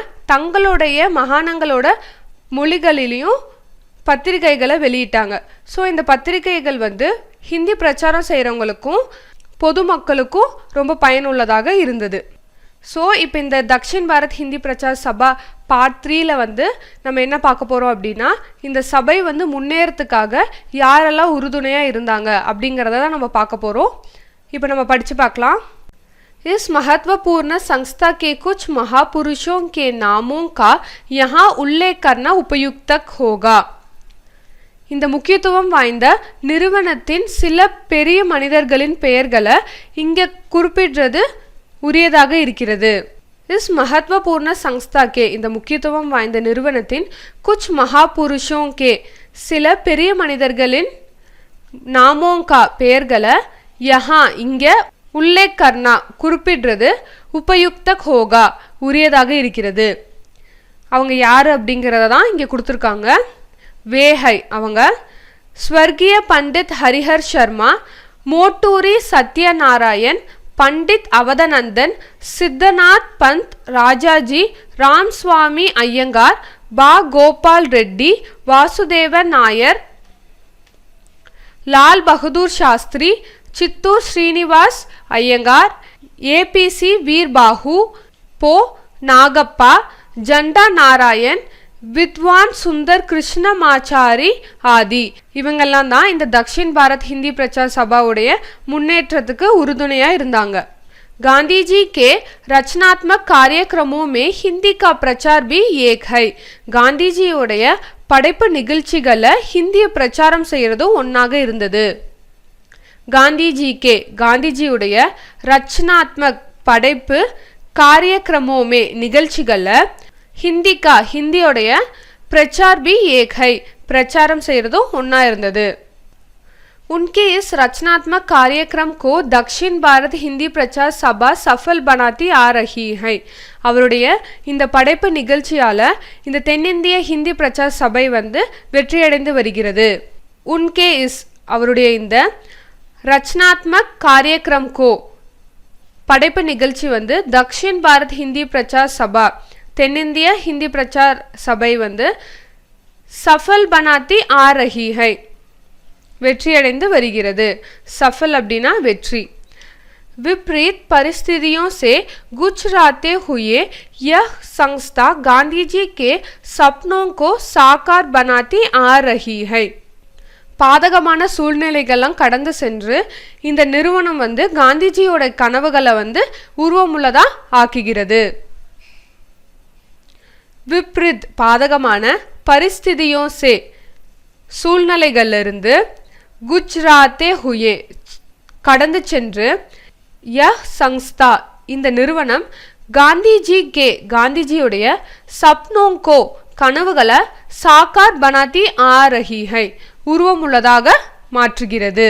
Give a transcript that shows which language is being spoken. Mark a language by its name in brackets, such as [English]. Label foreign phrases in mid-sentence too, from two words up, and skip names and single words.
[Tamil] தங்களுடைய மகாணங்களோட மொழிகளிலும் பத்திரிகைகளை வெளியிட்டாங்க சோ இந்த பத்திரிகைகள் வந்து ஹிந்தி பிரச்சாரம் செய்றவங்களுக்கும் பொதுமக்களுக்கும் ரொம்ப பயனுள்ளதாக இருந்தது சோ இப்போ இந்த தக்ஷின் பாரத் ஹிந்தி பிரச்சார சபா பார்ட் 3ல வந்து நம்ம என்ன பார்க்க போறோம் அப்படினா இந்த சபை வந்து முன்னேறதுக்காக யாரெல்லாம் உறுதுணையா இருந்தாங்க அப்படிங்கறத தான் நம்ம பார்க்க போறோம் இப்போ நம்ம படிச்சு பார்க்கலாம் [Hindi] इस महत्वपूर्ण संस्था के कुछ महापुरुषों के नामों का यहाँ उल्लेख करना उपयुक्त होगा [Tamil] இந்த முக்கியத்துவம் வாய்ந்த நிறுவனத்தின் சில பெரிய மனிதர்களின் பெயர்களை இங்க குறிப்பிடுறது உரியதாக இருக்கிறது [Hindi] इस महत्वपूर्ण संस्था के [Tamil] இந்த முக்கியத்துவம் வாய்ந்த நிறுவனத்தின் [Hindi] कुछ महापुरुषों के [Tamil] சில பெரிய மனிதர்களின் [Hindi] नामों का [Tamil] பெயர்களை यहाँ இங்க [Hindi] उल्लेख करना [Tamil] குறிப்பிடுறது [Hindi] उपयुक्त होगा [Tamil] உரியதாக இருக்கிறது அவங்க யாரு அப்படிங்கறத தான் இங்க கொடுத்திருக்காங்க [Hindi] वे है [Tamil] அவங்க [Hindi] स्वर्गीय पंडित हरिहर शर्मा मोटूरी सत्यनारायण पंडित अवधनंदन सिद्धनाथ पंत राजाजी रामस्वामी अय्यंगार बा गोपाल रेड्डी वासुदेवन नायर लाल बहादुर शास्त्री चित्तूर श्रीनिवास अय्यंगार एपीसी वीर बाहू पो नागप्पा जंडा नारायण विद्वान सुंदर कृष्णमाचारी आदि [Tamil] இவங்கெல்லாம் தான் இந்த [Hindi] दक्षिण भारत हिंदी प्रचार सभा [Tamil] உடைய முன்னேற்றத்துக்கு உறுதுணையா இருந்தாங்க [Hindi] गांधी जी के रचनात्मक कार्यक्रमों में हिंदी का प्रचार भी एक है गांधी जी [Tamil] உடைய படைப்பு நிகழ்ச்சிகளை ஹிந்திய பிரச்சாரம் செய்யறது ஒன்னாக இருந்தது [Hindi] गांधी जी के गांधी जी உடைய रचनात्मक படைப்பு कार्यक्रमों में நிகழ்ச்சிகளை हिंदी का हिंदी उடைய प्रचार भी एक है [Tamil] பிரச்சாரம் செய்யறதும் ஒண்ணா இருந்தது [Hindi] उनके इस रचनात्मक कार्यक्रम को दक्षिण भारत हिंदी प्रचार सभा सफल बनाती आ रही है [Tamil] அவருடைய இந்த படைப்பு நிகழ்ச்சியால இந்த தென்னிந்திய ஹிந்தி பிரச்சார சபை வந்து வெற்றியடைந்து வருகிறது [Hindi] उनके इस [Tamil] அவருடைய இந்த [Hindi] रचनात्मक कार्यक्रम को [Tamil] படைப்பு நிகழ்ச்சி வந்து [Hindi] दक्षिण भारत हिंदी प्रचार [Tamil] सभा தென்னிந்திய ஹிந்தி பிரச்சார சபை வந்து [Hindi] सफल बनाती आ रही है [Tamil] வெற்றியடைந்து வருகிறது சஃபல் அப்படினா வெற்றி [Hindi] विपरीत परिस्थितियों से गुजराते हुए यह संस्था गांधी जी के सपनों को साकार बनाती आ रही है [Tamil] பாதகமான சூழ்நிலைகளெல்லாம் கடந்து சென்று இந்த நிறுவனம் வந்து காந்திஜியோட கனவுகளை வந்து உருவமுள்ளதா ஆக்குகிறது [Hindi] विपरीत பாதகமான परिस्थितियों से சூழ்நிலைகளிலிருந்து गुजराते हुए [Tamil] கடந்து சென்று [Hindi] यह संस्था [Tamil] இந்த நிறுவனம் [Hindi] गांधी जी के गांधी जी உடைய सपनों को கனவுகளை साकार बनाती आ रही है [Tamil] உருவமுள்ளதாக மாற்றுகிறது.